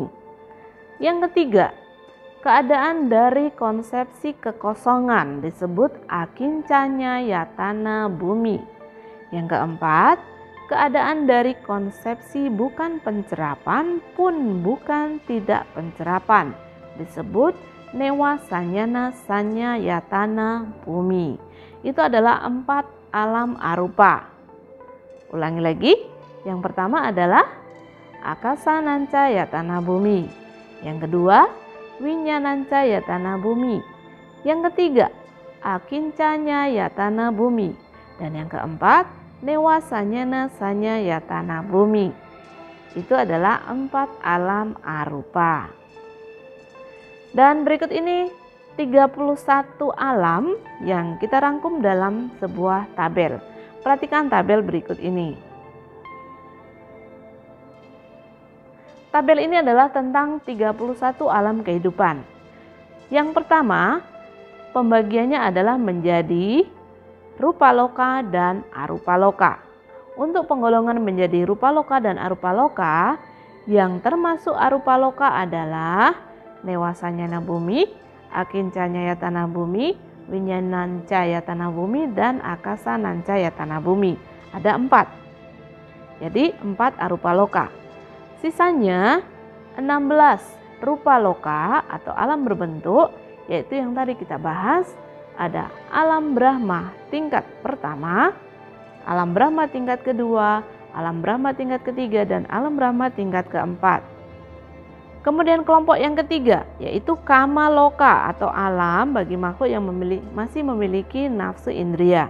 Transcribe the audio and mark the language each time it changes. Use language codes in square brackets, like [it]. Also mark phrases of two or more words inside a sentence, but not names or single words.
[id] Yang ketiga, keadaan dari konsepsi kekosongan disebut [pi] akincanya yatana bumi. [id] Yang keempat, keadaan dari konsepsi bukan pencerapan pun bukan tidak pencerapan disebut [pi] newa sanyana sanya yatana bumi. [id] Itu adalah 4 alam arupa. Ulangi lagi, yang pertama adalah [pi] akasa nanca yatana bumi. [id] Yang kedua, [pi] winyananca yatana bumi. [id] Yang ketiga, [pi] akincanya yatana bumi. [id] Dan yang keempat, [pi] newa sanyana sanya yatana bumi. [id] Itu adalah 4 alam arupa. Dan berikut ini 31 alam yang kita rangkum dalam sebuah tabel. Perhatikan tabel berikut ini. Tabel ini adalah tentang 31 alam kehidupan. Yang pertama, pembagiannya adalah menjadi [pi] rupa loka [id] dan [pi] arupa loka. [id] Untuk penggolongan menjadi [pi] rupa loka [id] dan [pi] arupa loka, [id] yang termasuk [pi] arupa loka [id] adalah [pi] newasanyana bumi, akincanya yatana bumi, winyananca yatana bumi, [id] dan [pi] akasa nanca yatana bumi. [id] Ada 4. Jadi 4 [pi] arupa loka. [id] Sisanya 16 [pi] rupa loka [id] atau alam berbentuk, yaitu yang tadi kita bahas. Ada alam Brahma tingkat pertama, alam Brahma tingkat kedua, alam Brahma tingkat ketiga, dan alam Brahma tingkat keempat. Kemudian kelompok yang ketiga yaitu [pi] kama loka [id] atau alam bagi makhluk yang masih memiliki nafsu indria.